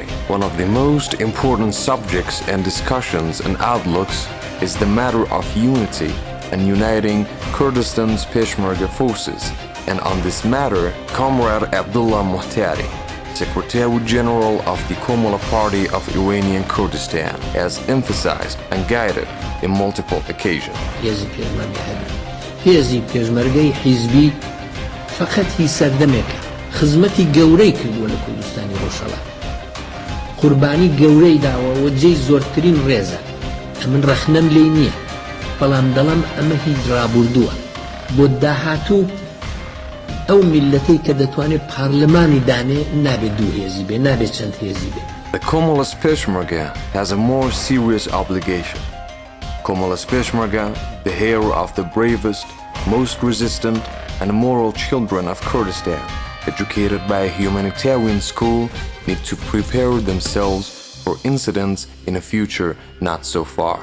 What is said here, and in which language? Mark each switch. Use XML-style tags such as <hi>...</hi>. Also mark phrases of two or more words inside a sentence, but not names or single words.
<en>One of the most important subjects and discussions and outlooks is the matter of unity and uniting Kurdistan's peshmarga forces, and on this matter, Comrade Abdullah Muhtari, Secretary General of the Komala Party of Iranian Kurdistan, has emphasized and guided in multiple occasions.</en> <ckb>هێزی پێشمەرگەی حیزبی فقط هی سەردەمێکە خزمەتی گەورەی کردووە لە کوردستانی ڕۆژهەڵات قوربانی گەورەی داوە و جێی زۆرترین ڕێزە ئەمن ڕەخنەم لێی نییە بەڵام دەڵام ئەمە هیچ ڕابردووە بۆ داهاتوو ئەو میلەتەی کە دەتوانێت پارلەمانی دانێ نابێت دوو هێزی بێ نابێت چەند هێزی بێ.</ckb> <en>The Komala's peshmarga has a more serious obligation. Komala's peshmarga, the heir of the bravest, most resistant, and moral children of Kurdistan, educated by a humanitarian school, need to prepare themselves for incidents in a future not so far.</en>